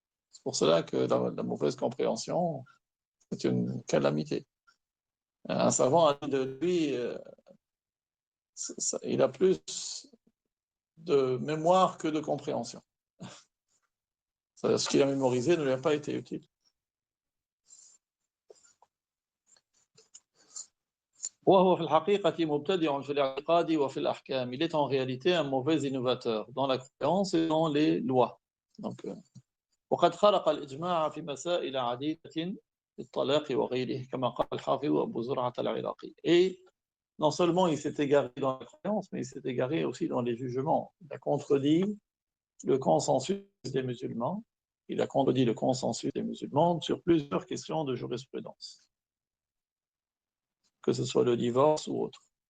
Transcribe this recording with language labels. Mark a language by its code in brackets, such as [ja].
[fr] C'est pour cela que la mauvaise compréhension est une calamité. Un savant a dit de lui, il a plus de mémoire que de compréhension. C'est-à-dire, ce qu'il a mémorisé ne lui a pas été utile. [ar] وهو في الحقيقة مبتدع في الاعتقاد وفي الأحكام. [fr] Il est en réalité un mauvais innovateur dans la croyance et dans les lois. Donc, [ar] وقد خلق الإجماع في مسائل عديدة في الطلاق وغيره كما قال الحافظ أبو زرعة العراقي. [fr] Et non seulement il s'est égaré dans la croyance, mais il s'est égaré aussi dans les jugements. Il a contredit le consensus des musulmans. Il a contredit le consensus des musulmans sur plusieurs questions de jurisprudence, que ce soit le divorce ou autre.